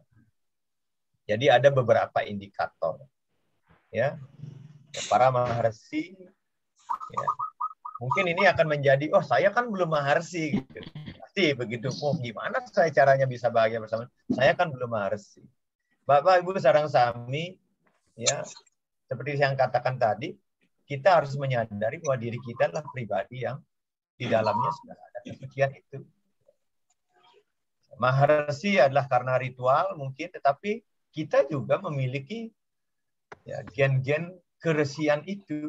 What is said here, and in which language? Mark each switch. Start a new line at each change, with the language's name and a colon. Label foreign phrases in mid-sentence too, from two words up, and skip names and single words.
Indonesian: Jadi ada beberapa indikator, ya, para maharsi, ya, Mungkin ini akan menjadi, oh saya kan belum maharsi. Gitu. Pasti begitu, oh gimana saya caranya bisa bahagia bersama? Saya kan belum maharsi. Bapak, Ibu,
Balinese: sarang sami,
Indonesian: ya seperti yang katakan tadi, kita harus menyadari bahwa diri kita adalah pribadi yang di dalamnya sudah ada kesucian itu. Maharsi adalah karena ritual mungkin, tetapi kita juga memiliki ya, gen-gen keresian itu.